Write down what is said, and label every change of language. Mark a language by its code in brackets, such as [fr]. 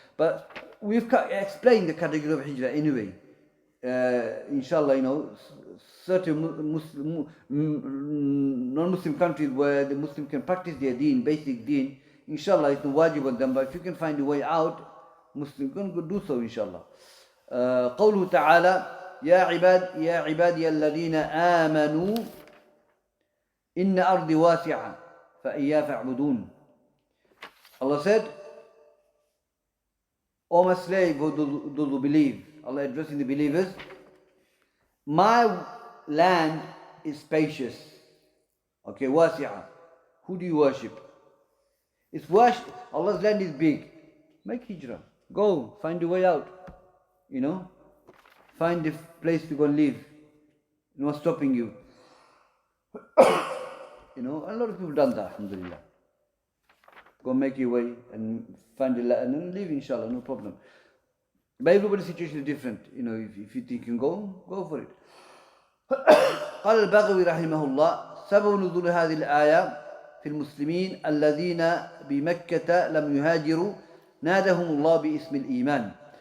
[en] But we've explained the category of hijrah anyway. Inshallah, you know, certain non-Muslim countries where the Muslim can practice their deen, basic deen, inshallah, it's no wajib on them. But if you can find a way out, Muslim can do so, inshallah. [ar] قوله تعالى يا عبادي الذين آمنوا إن أرضي واسعة فإياي فاعبدون. [en] Allah said, O my slave, those who believe, Allah addressing the believers, my land is spacious. Okay, wasi'ah. Who do you worship? It's worship. Allah's land is big. Make hijrah. Go, find a way out. You know, find a place to go and live. No one's stopping you. You know, a lot of people have done that, alhamdulillah. Go make your way and find a land and live, inshallah, no problem. But everybody's situation is different. You know, if you think you can go for it. [ar] قال البغوي رحمه الله سبب نزول هذه الآية في المسلمين الذين بمكة لم يهاجروا نادهم الله باسم الإيمان.